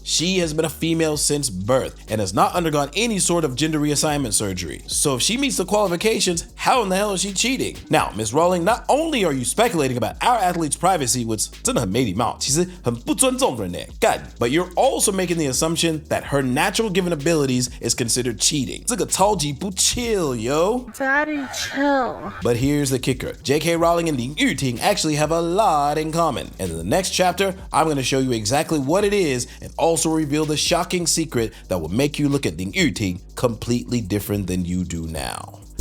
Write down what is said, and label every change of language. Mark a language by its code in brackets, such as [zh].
[en] She has been a female since birth and has not undergone any sort of gender reassignment surgery. So if she meets the qualifications, how in the hell is she cheating? Now, Ms. Rowling, not only are you speculating about our athletes' privacy, which [zh] 真的很没礼貌，其实很不尊重人耶，干， [en] but you're also making the assumption that her natural given abilities is considered cheating. [zh] 这个超级不 [en] chill, yo. Daddy, chill. But here's the kicker. JK Rowling and林郁婷actually have a lot in common. And in the next chapter, I'm going to show you exactly what it is and also reveal the shocking secret that will make you look at林郁婷completely different than you do now.